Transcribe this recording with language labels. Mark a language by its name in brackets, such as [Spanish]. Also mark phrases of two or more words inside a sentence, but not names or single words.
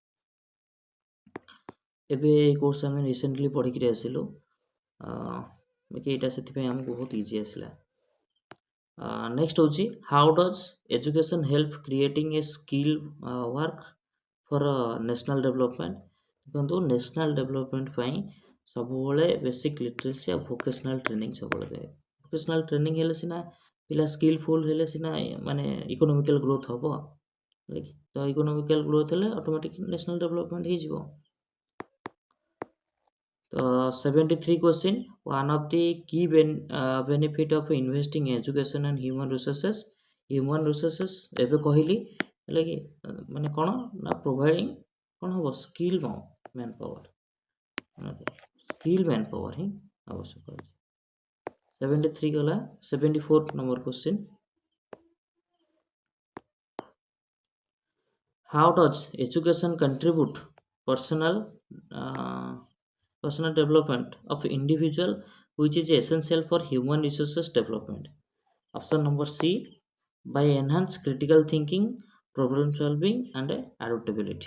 [Odia] ଏବେ এই କୋର୍ସ ଆମେ ରିସେଣ୍ଟଲି ପଢ଼ିକିରି ଆସିଲୁ, ବାକି ଏଇଟା ସେଥିପାଇଁ ଆମକୁ ବହୁତ ଇଜି ଆସିଲା. [English] ନେକ୍ସଟ ହେଉଛି how does education help creating a skill work for national development. [Odia] ଦେଖନ୍ତୁ [English] national development [Odia] ପାଇଁ ସବୁବେଳେ [English] basic literacy [Odia] ଆଉ [English] vocational training [Odia] ସବୁବେଳେ ଦେବେ. [English] vocational training [Odia] ହେଲେ ସିନା ପିଲା ସ୍କିଲଫୁଲ୍ ହେଲେ ସିନା ମାନେ [English] economical growth [Odia] ହେବ, ତ [English] economical growth [Odia] ହେଲେ [English] automatic national development [Odia] ହେଇଯିବ. [English] ତ 73 question, one of the key benefit of investing in education and human resources. human resources [Odia] ଏବେ କହିଲି ହେଲେ କି ମାନେ କ'ଣ ନା ପ୍ରୋଭାଇଡ଼ିଂ କ'ଣ ହେବ [English] skill man power, skill man power [Odia] ହିଁ ଆବଶ୍ୟକ ଅଛି. 73 ଗଲା. 74 ନମ୍ବର କ୍ୱେଶ୍ଚିନ୍, [English] how does education contribute personal development of individual which is essential for human resources development? Option number C, by enhance critical thinking, problem solving and adaptability.